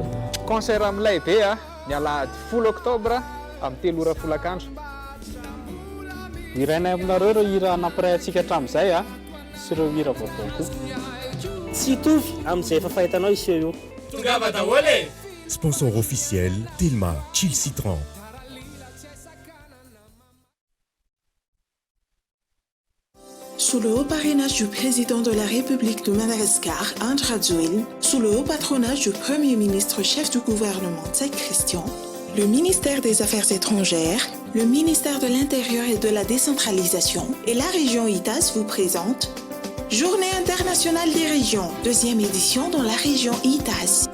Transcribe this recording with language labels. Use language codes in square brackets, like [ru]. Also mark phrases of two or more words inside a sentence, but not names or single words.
[mg] Concert amin'ny lehibe ny alahady 10 octobre amin'ny 3 ora folakandro. Iraina aminareo ireo hira nampiray antsika hatramin'izay sy ireo hira vaovao koa. Tsy hitovy amin'izay efa fahitanao iseho io. Tongava daholo. [fr] Sponsor officiel, Telma, Chill Citron. Sous le haut parrainage du président de la République de Madagascar, André Rajoelina, sous le haut patronage du Premier ministre chef du gouvernement, Tsai Christian, le ministère des Affaires étrangères, le ministère de l'Intérieur et de la décentralisation et la région ITAS vous présentent Journée internationale des régions, deuxième édition dans la région ITAS.